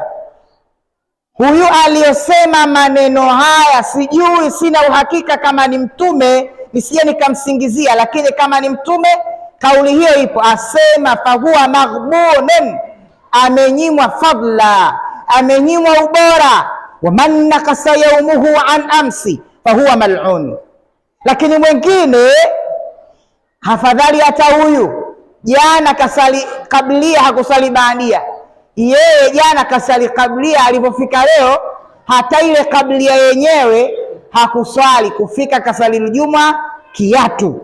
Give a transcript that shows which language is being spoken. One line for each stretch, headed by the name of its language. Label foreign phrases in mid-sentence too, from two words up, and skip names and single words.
Swahili: Huyu aliyosema maneno haya, sijui, sina uhakika kama ni mtume, nisije nikamsingizia, lakini kama ni mtume kauli hiyo ipo. Asema
Arabic: فهو مغبون,
Swahili: amenyimwa fadla, amenyimwa ubora.
Arabic: ومن نقص يومه عن أمس فهو ملعون.
Swahili: Lakini mwingine hafadhali hata huyu, jana kasali kablia hakusali baadia. Yeye jana kasali kablia, alipofika leo hata ile kablia yenyewe hakuswali, kufika kasali Juma kiatu.